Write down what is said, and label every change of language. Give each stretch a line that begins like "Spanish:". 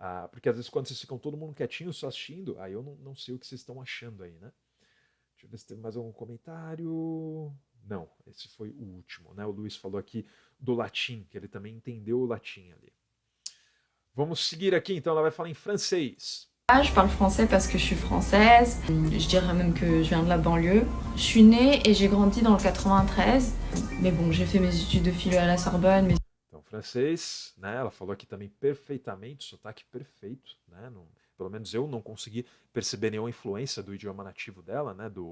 Portuguese: Porque às vezes quando vocês ficam todo mundo quietinho só assistindo, aí eu não sei o que vocês estão achando aí, né? Deixa eu ver se teve mais algum comentário. Não, esse foi o último, né? O Luiz falou aqui do latim, que ele também entendeu o latim ali. Vamos seguir aqui, então ela vai falar em francês.
French: Je parle français parce que je suis française. Je dirais même que je viens de la banlieue. Je suis née et j'ai grandi dans le 93. Mais bon, j'ai fait mes études de philo à la Sorbonne. Mais...
Portuguese: Então, francês, né? Ela falou aqui também perfeitamente, sotaque perfeito, né? Pelo menos eu não consegui perceber nenhuma influência do idioma nativo dela, né?